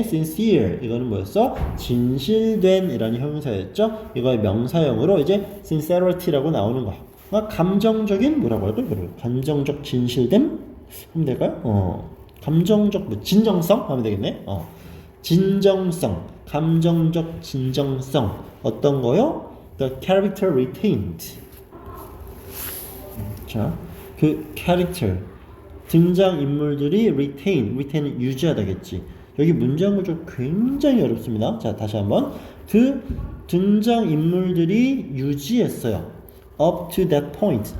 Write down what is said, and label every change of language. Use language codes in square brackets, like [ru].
[ko] sincere, 이거는 뭐였어? 진실된 이라는 형용사였죠. 이거의 명사형으로 이제 sincerity라고 나오는 거야. 감정적인 뭐라고 할까요? 감정적 진실됨 하면 될까요? 감정적 뭐 진정성 하면 되겠네. 진정성, 감정적 진정성. 어떤 거요? [en] The character retained. [ko] 자, 그 character 등장인물들이 retain은 유지하다겠지. 여기 문장 구조 굉장히 어렵습니다. 자, 다시 한번. 그 등장인물들이 유지했어요. [en] up to that point.